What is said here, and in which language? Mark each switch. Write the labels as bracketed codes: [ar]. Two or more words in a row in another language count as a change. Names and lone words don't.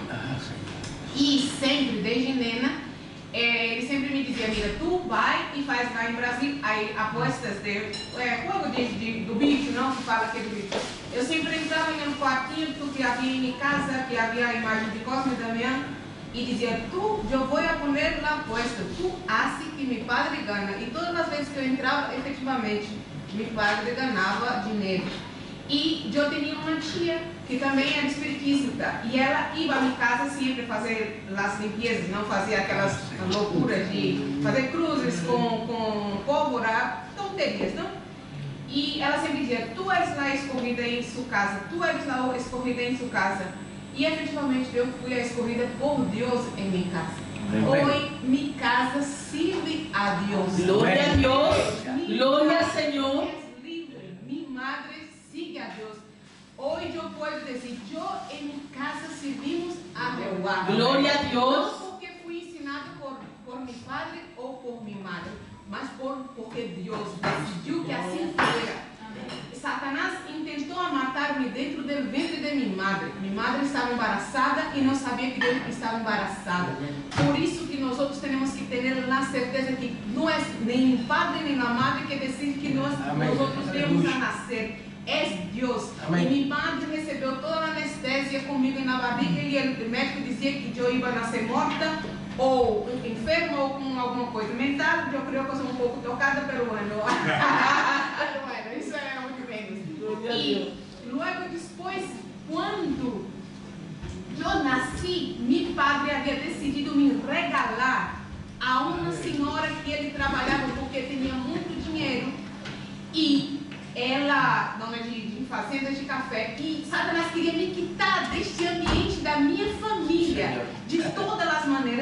[pt] E sempre, desde nena, ele sempre me dizia: amiga, tu vai e faz lá em Brasil aí apostas de jogo do bicho, não? Que fala aquele bicho. Eu sempre entrava em um quartinho que havia em minha casa, que havia a imagem de Cosme e Damião, [es] y decía, yo voy a poner la apuesta, tú haces que mi padre gana. Y todas las veces que yo entraba, efectivamente, mi padre ganaba dinero. Y yo tenía una tía que también era espiritista y ella iba a mi casa siempre a hacer las limpiezas, no hacía [pt] aquelas loucuras de fazer cruzes [es] con pólvora, tonterías, ¿no? [pt] Y ela sempre dizia, [es] tú eres la escogida en su casa, tú eres la escogida en su casa. Y efectivamente yo fui a escogida por Dios en mi casa. Hoy mi casa sirve a Dios. Gloria a Dios, gloria al Señor. Es libre, mi madre sigue a Dios. Hoy yo puedo decir, yo en mi casa servimos a Jehová. Gloria a Dios. No porque [pt] fui ensinado [es] por mi padre o por mi madre, mas porque Dios [pt] decidiu que assim [es] fuera. [pt] Satanás intentou matar-me dentro do ventre de minha madre. Minha madre estava embaraçada e não sabia que eu estava embaraçada. Por isso que nós temos que ter a certeza que não é nem o padre nem a madre que decide que nós temos a nascer. É Deus. Amém. E minha madre recebeu toda a anestesia comigo na barriga e o médico dizia que eu ia nascer morta ou enferma ou com alguma coisa mental. Eu creio que eu sou um pouco tocada, [es] pero bueno. Pero bueno, [pt] isso é muito menos. E logo depois, quando eu nasci, meu padre havia decidido me regalar a uma senhora que ele trabalhava porque tinha muito dinheiro e ela, dona de fazendas de café, e Satanás queria me quitar deste ambiente da minha família, de todas as maneiras.